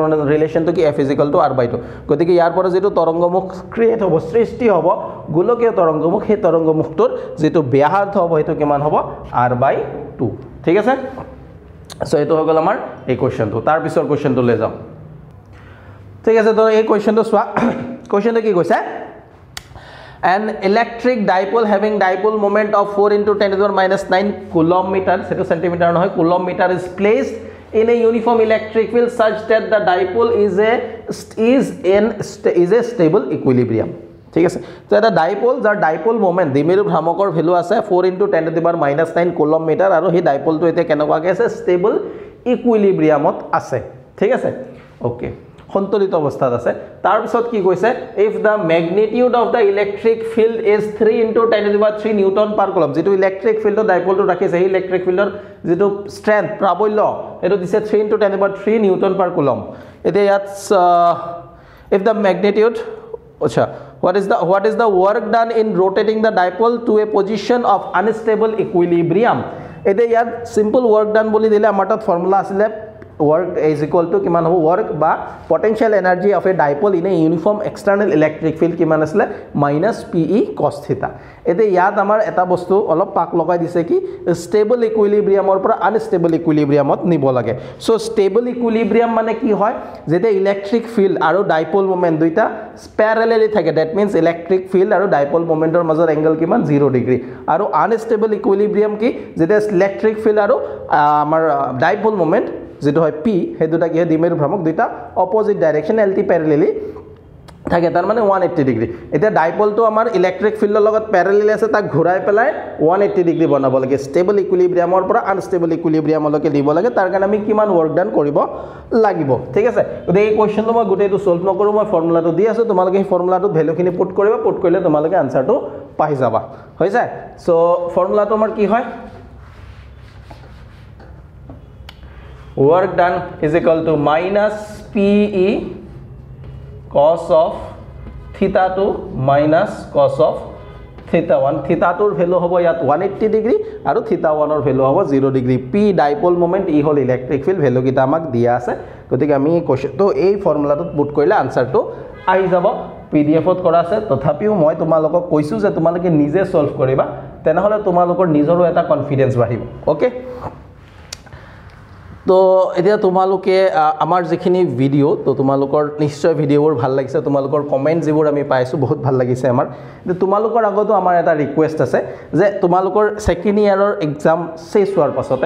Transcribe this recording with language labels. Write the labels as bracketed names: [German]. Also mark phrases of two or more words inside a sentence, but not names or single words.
[Assamese] ৰিলেশনটো কি f = r/2 গতিকে ইয়াৰ পৰা যেটো তৰংগমুখ ক্ৰিয়েট হ'ব সৃষ্টি হ'ব গোলকীয় তৰংগমুখ সেই তৰংগমুখটোৰ যেটো ব্যাসাৰ্ধ হ'ব হেতু কিমান হ'ব r/2 ঠিক আছে সো এটো হৈ গল আমাৰ এই কোৱেশ্চনটো তাৰ পিছৰ কোৱেশ্চনটো লৈ যাম ঠিক আছে তো এই কোৱেশ্চনটো সোৱা কোৱেশ্চনটো কি কৈছে [English] an electric dipole having dipole moment of 4 × 10⁻⁹ coulomb meter [Assamese] সেটো সেন্টিমিটার নহয় [English] coulomb meter is placed in a uniform electric field such that the dipole is a stable equilibrium [Assamese] ঠিক আছে তো এটা ডাইপোল যাৰ [English] dipole moment [Assamese] দ্বিমেৰু ভ্ৰামকৰ ভ্যালু আছে 4 × 10⁻⁹ [English] coulomb meter [Assamese] আৰু সেই ডাইপোলটো এতে কেনেকুৱাকে আছে [English] stable equilibrium [Assamese] আছে ঠিক আছে ওকে সন্তুলিত অৱস্থাত আছে তাৰ পিছত কি কৈছে [English] if the magnitude of the electric field is 3 × 10⁻³ newton per coulomb [Assamese] যেটো [English] electric field [Assamese] ডাইপোলটো ৰাখিছে এই [English] electric field [Assamese] যেটো স্ট্ৰেংথ প্ৰাবল্য এটো [English] দিছে 3 × 10⁻³ newton per coulomb [Assamese] এতে ইয়াত [English] if the magnitude acha what is the work done in rotating the dipole to a position of unstable equilibrium [Assamese] এতে ইয়াত [English] simple work done [Assamese] বুলি দিলে আমাৰ তাত ফৰ্মুলা আছিল [English] work is equal to [Assamese] কিমান হ'ব [English] work ba potential energy of a dipole in a uniform external electric field [Assamese] কিমান আছিল -pe [English] cos theta [Assamese] এতে ইয়াত আমাৰ এটা বস্তু অলপ পাক লগাই দিছে কি [English] stable equilibrium [Assamese] ৰ পৰা [English] unstable equilibrium [Assamese] ত নিব লাগে সো [English] stable equilibrium [Assamese] মানে কি হয় যেতিয়া [English] electric field [Assamese] আৰু [English] dipole moment [Assamese] দুটা প্যাৰেলেলি থাকে [English] that means electric field [Assamese] আৰু [English] dipole moment [Assamese] ৰ মাজৰ এংগল কিমান [English] 0 degree [Assamese] আৰু [English] unstable equilibrium [Assamese] কি যেতিয়া [English] electric field [Assamese] আৰু আমাৰ [English] dipole moment [Assamese] যেটো হয় p হে দুটা কি দ্বিমেৰু ভ্ৰামক দুটা [English] opposite direction [Assamese] lt প্যাৰেলেলি থাকে তার মানে 180 ডিগ্রি এটা ডাইপোলটো আমাৰ ইলেক্ট্ৰিক ফিল্ডৰ লগত প্যাৰেলেলি আছে তাক ঘূৰাই পেলাই 180 ডিগ্রি বনাব লাগে [English] stable equilibrium [Assamese] পৰা [English] unstable equilibrium [Assamese] দিব লাগে তাৰ কাৰণে আমি কিমান [English] work done [Assamese] কৰিব লাগিব ঠিক আছে গতিকে এই কোৱেশ্চনটো মই গোটেইটো সলভ নকৰো মই ফৰ্মুলাটো দি আছো তোমালোকে এই ফৰ্মুলাটো ভ্যালুখিনি পুট কৰিবা পুট কৰিলে তোমালোকে আনসাৰটো পাই যাবা হৈ যায় সো ফৰ্মুলাটো আমাৰ কি হয় [English] work done is equal to -pe cos of theta 2 minus cos of theta 1 theta 2 ভ্যালু [Assamese] হ'ব ইয়াত 180 ডিগ্রি আৰু theta 1 ৰ ভ্যালু হ'ব 0 ডিগ্রি p [English] dipole moment [Assamese] ই হল [English] electric field value [Assamese] কিটা আমাক দিয়া আছে গতিকে আমি কোৱেশ্চনটো এই ফৰ্মুলাটোত পুট কৰিলে আনসাৰটো আহি যাব pdf ত কৰা আছে তথাপিও মই তোমালোকক কৈছো যে তোমালোকে নিজে সলভ কৰিবা তেনেহলে তোমালোকৰ নিজৰো এটা কনফিডেন্স বাঢ়িব ওকে তো এতিয়া তোমালোকে আমাৰ যিখিনি ভিডিও তো তোমালোকৰ নিশ্চয় ভিডিওবোৰ ভাল লাগিছে তোমালোকৰ কমেন্ট যিবোৰ আমি পাইছো বহুত ভাল লাগিছে আমাৰ তোমালোকৰ আগতো আমাৰ এটা ৰিকুৱেষ্ট আছে যে তোমালোকৰ [English] second year exam [Assamese] শেষ হোৱাৰ পাছতে